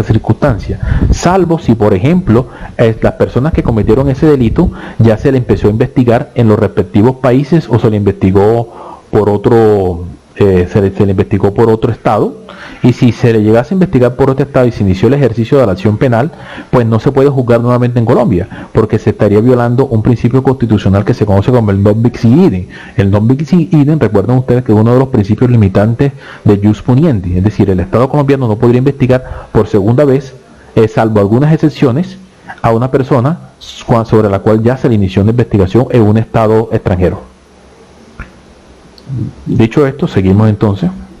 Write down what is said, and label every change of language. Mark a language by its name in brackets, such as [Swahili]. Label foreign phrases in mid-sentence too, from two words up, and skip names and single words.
[Spanish] circunstancias, salvo si, por ejemplo, las personas que cometieron ese delito ya se le empezó a investigar en los respectivos países o se le investigó por otro se le investigó por otro estado, y si se le llegase a investigar por otro estado y se inició el ejercicio de la acción penal, pues no se puede juzgar nuevamente en Colombia, porque se estaría violando un principio constitucional que se conoce como el [Latin] non bis in idem. [Spanish] El [Latin] non bis in idem, [Spanish] recuerden ustedes que es uno de los principios limitantes de [Latin] jus puniendi, [Spanish] es decir, el Estado colombiano no podría investigar por segunda vez, salvo algunas excepciones, a una persona sobre la cual ya se le inició una investigación en un estado extranjero. Dicho esto, seguimos entonces.